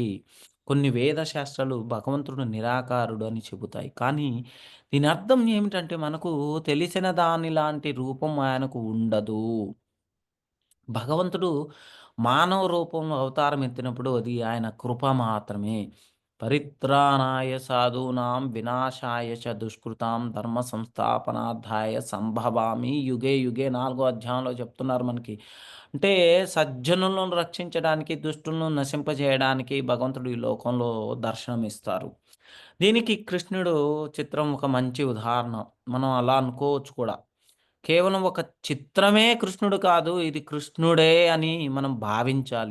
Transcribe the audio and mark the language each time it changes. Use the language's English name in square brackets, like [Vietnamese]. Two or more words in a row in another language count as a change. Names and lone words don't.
[Telugu] కొన్ని వేద శాస్త్రాలు భగవంతుడు నిరాకారుడు అని చెబుతాయి. కానీ దీని అర్థం ఏమిటంటే మనకు తెలిసిన దాని లాంటి రూపం ఆయనకు ఉండదు. భగవంతుడు మానవ రూపంలో అవతారం ఎత్తినప్పుడు అది ఆయన కృప మాత్రమే. [Sanskrit] परित्राणाय साधूनां विनाशाय च दुष्कृतां धर्म संस्थापनार्थाय संभवामि युगे युगे [Telugu] 4వ అధ్యాయంలో చెప్తున్నారు మనకి. అంటే సజ్జనులను రక్షించడానికి, దుష్టులను నశింపజేయడానికి భగవంతుడు ఈ లోకంలో దర్శనమిస్తారు. దీనికి కృష్ణుడు చిత్రం ఒక మంచి ఉదాహరణ. మనం అలా అనుకోవచ్చు కూడా. కేవలం ఒక చిత్రమే కృష్ణుడు కాదు, ఇది కృష్ణుడే అని మనం భావించాలి.